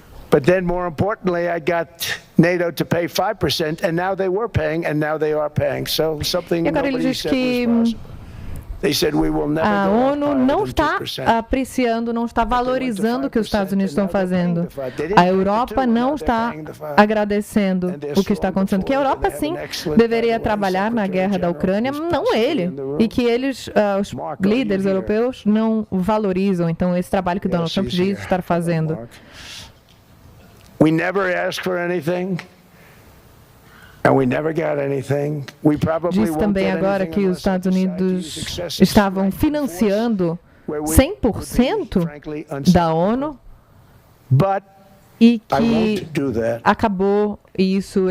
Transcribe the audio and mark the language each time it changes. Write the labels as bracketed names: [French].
[English] But then, more importantly, I got NATO to pay 5%, and now they were paying, and now they are paying. So something nobody said was possible. They said we will never a go [Portuguese] ONU não está apreciando, não está valorizando o que os Estados Unidos estão fazendo. A Europa não está agradecendo o que está acontecendo. Que a Europa, sim, deveria trabalhar na guerra da Ucrânia, não ele. E que eles, os líderes europeus, não valorizam, então, esse trabalho que Donald Trump diz estar fazendo. [English] We never asked for anything, and we never got anything. We probably [Portuguese] Diz também agora que os Estados Unidos estavam financiando 100% da ONU e que acabou isso.